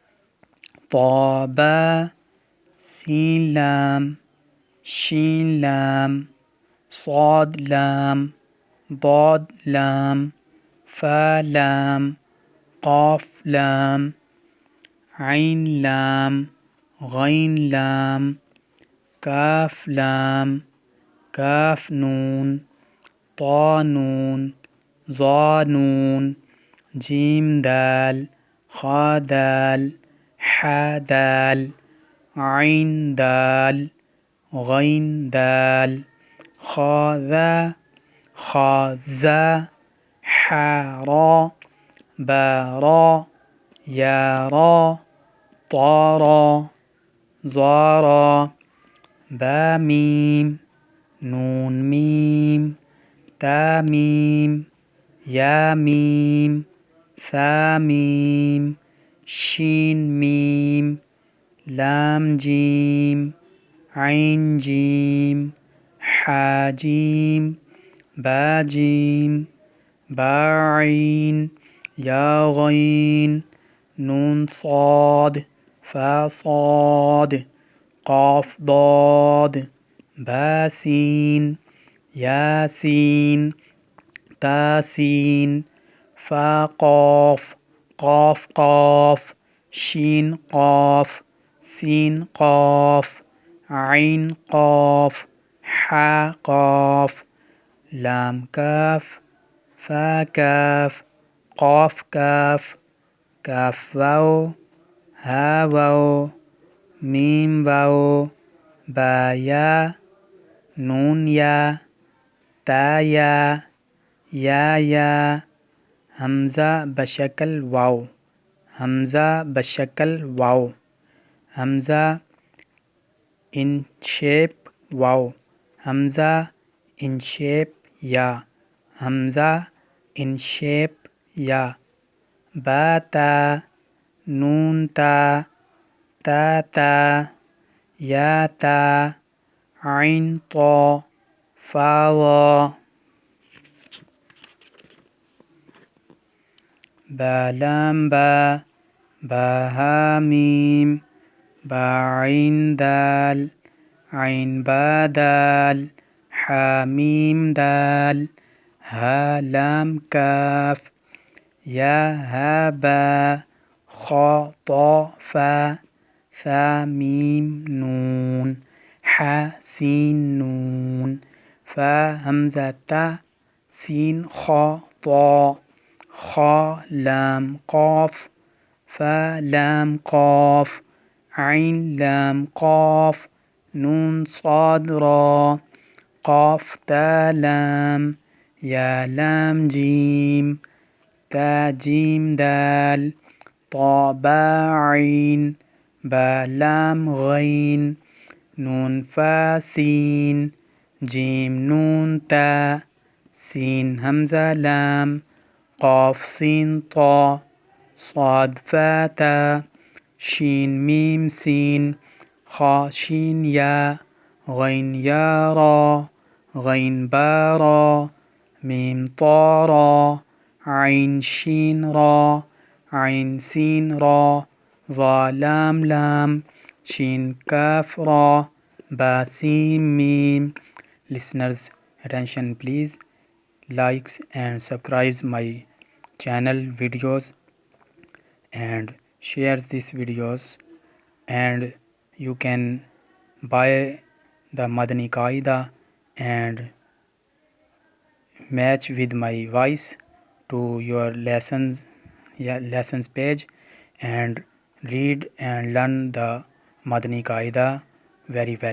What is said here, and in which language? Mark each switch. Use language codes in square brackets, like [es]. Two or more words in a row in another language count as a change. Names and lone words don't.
[ar] طا با سين لام شين لام صاد لام ضاد لام فا لام قاف لام عين لام غين لام كاف لام كاف نون طا نون ظا نون جيم دال خا دال حا دال عين دال غين دال خا ذا خا زا حا را با را يا را طا را ظا را با ميم نون ميم تا ميم يا ميم ثا ميم شين ميم لام جيم عين جيم حا جيم با جيم با عين يا غين نون صاد فا صاد قاف ضاد با سين يا سين تا سين فا قاف قاف قاف شين قاف سين قاف عين قاف حا قاف لام كاف فا كاف قاف كاف كاف واو ها واو ميم واو با یا نون یا تا یا یا حمزہ بشکل واو حمزہ بشکل واو حمزہ [en] in shape [ar] واو حمزہ [en] in shape [ar] یا حمزہ [en] in shape [ar] یا با تا نون تا تا تا یا تا عین طا فا وا با لام با با ها میم با عین دال عین با دال حا میم دال ها لام کاف یا ها با خا طا فا ثا میم نون حا سین نون فا حمزہ تا سین خا طا خا لام قاف فا لام قاف عین لام قاف نون صاد را قاف تا لام یا لام جیم تا جیم دال طا با عین با لام غین نون فا سین جیم نون تا سین حمزہ لام قاف سین طا صاد فا تا شین میم سین خا شین یا غین یا را غین با را میم طا را عین شین را عین سین را ظا لام لام شین کاف را با سین meme. [en] Listeners, attention please. Likes and subscribe my channel videos and share these videos, and you can buy the Madani Qaida and match with my voice to your lessons page and read and learn the Madani Qaida very well.